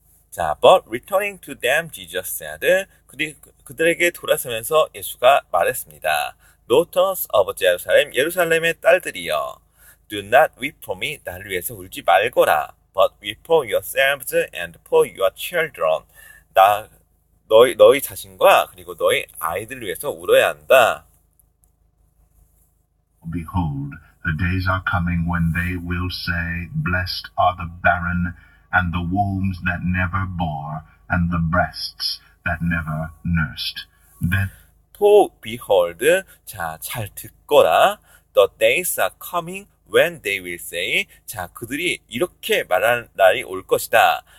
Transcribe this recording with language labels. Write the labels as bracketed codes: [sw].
[en] 자, but returning to them, Jesus said, [ko] 그들에게 돌아서면서 예수가 말했습니다. [en] Daughters of Jerusalem, [ko] 예루살렘의 딸들이여. [en] Do not weep for me, [ko] 나를 위해서 울지 말거라. [en] But weep for yourselves and for your children. [ko] 너희 자신과 그리고 너희 아이들을 위해서 울어야 한다. [en] Behold, the days are coming when they will say, Blessed are the barren, and the wombs that never bore, and the breasts that never nursed. Then, To behold, [ko] 자, 잘 듣거라. [en] The days are coming when they will say, 자, [ko] 그들이 이렇게 말할 날이 올 것이다.